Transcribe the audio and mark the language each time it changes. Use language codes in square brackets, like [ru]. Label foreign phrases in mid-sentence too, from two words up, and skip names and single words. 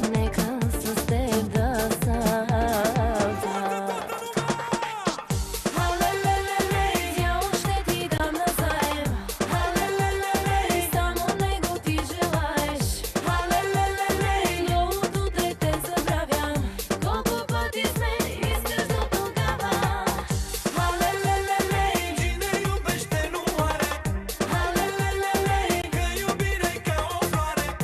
[bg] Нека с теб да съм. Дявол ще ти дам назаем. Само него ти желаеш. Но от утре те забравям. Колко пъти сме искаш до тогава. [ro] Cine iubește nu are, că iubirea e ca o floare.